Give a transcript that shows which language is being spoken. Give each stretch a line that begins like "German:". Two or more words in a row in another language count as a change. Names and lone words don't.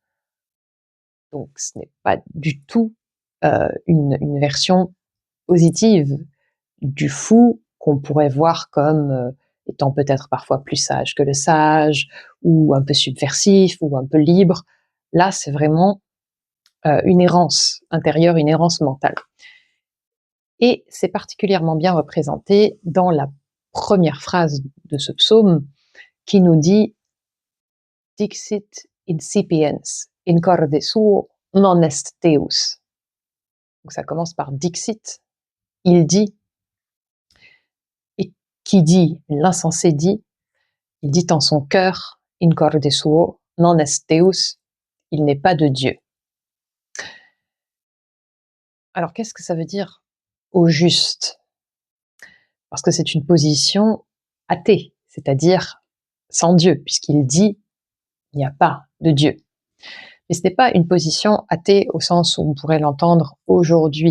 French: Donc ce n'est pas du tout une version positive du fou qu'on pourrait voir comme étant peut-être parfois plus sage que le sage, ou un peu subversif, ou un peu libre. Là, c'est vraiment une errance intérieure, une errance mentale. Et c'est particulièrement bien représenté dans la première phrase de ce psaume qui nous dit «
Latin: Dixit incipiens, in corde suo non est Deus ».
French: Donc ça commence par « Dixit », il dit, et qui dit, l'insensé dit, il dit en son cœur «
Latin: in corde suo non est Deus »,
French: il n'est pas de Dieu. Alors qu'est-ce que ça veut dire au juste? Parce que c'est une position athée, c'est-à-dire sans Dieu, puisqu'il dit il n'y a pas de Dieu. Mais ce n'est pas une position athée au sens où on pourrait l'entendre aujourd'hui.